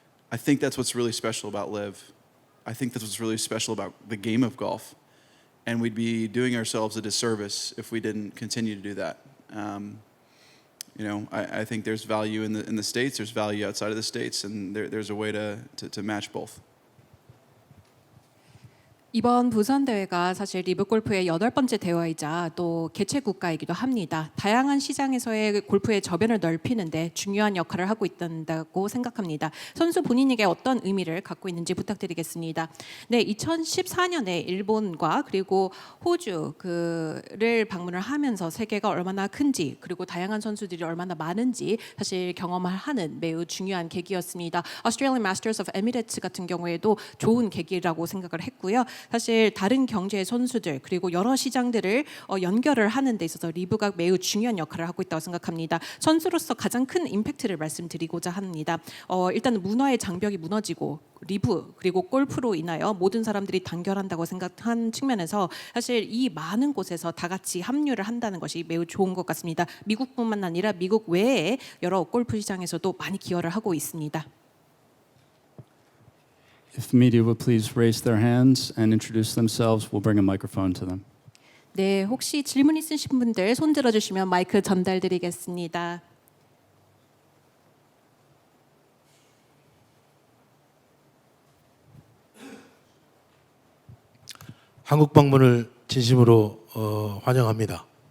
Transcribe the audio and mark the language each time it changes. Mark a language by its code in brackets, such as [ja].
[en] I think that's what's really special about LIV. I think that's what's really special about the game of golf. And we'd be doing ourselves a disservice if we didn't continue to do that. I think there's value in the States, there's value outside of the States, and there's a way to match both. [ko] 이번 부산 대회가 사실 리브 골프의 8번째 대회이자 또 개최 국가이기도 합니다. 다양한 시장에서의 골프의 저변을 넓히는데 중요한 역할을 하고 있다고 생각합니다. 선수 본인에게 어떤 의미를 갖고 있는지 부탁드리겠습니다. 네, 2014년에 일본과 그리고 호주를 방문을 하면서 세계가 얼마나 큰지 그리고 다양한 선수들이 얼마나 많은지 사실 경험을 하는 매우 중요한 계기였습니다. Australian Masters of Emirates 같은 경우에도 좋은 계기라고 생각을 했고요. 사실 다른 경제의 선수들 그리고 여러 시장들을 연결을 하는 데 있어서 리브가 매우 중요한 역할을 하고 있다고 생각합니다. 선수로서 가장 큰 임팩트를 말씀드리고자 합니다. 일단 문화의 장벽이 무너지고 리브 그리고 골프로 인하여 모든 사람들이 단결한다고 생각한 측면에서 사실 이 많은 곳에서 다 같이 합류를 한다는 것이 매우 좋은 것 같습니다. 미국뿐만 아니라 미국 외에 여러 골프 시장에서도 많이 기여를 하고 있습니다. [en] If media would please raise their hands and introduce themselves, we'll bring a microphone to them. [ko] 네, 혹시 질문 있으신 분들 손 들어주시면 마이크 전달드리겠습니다. 한국 방문을 진심으로 환영합니다.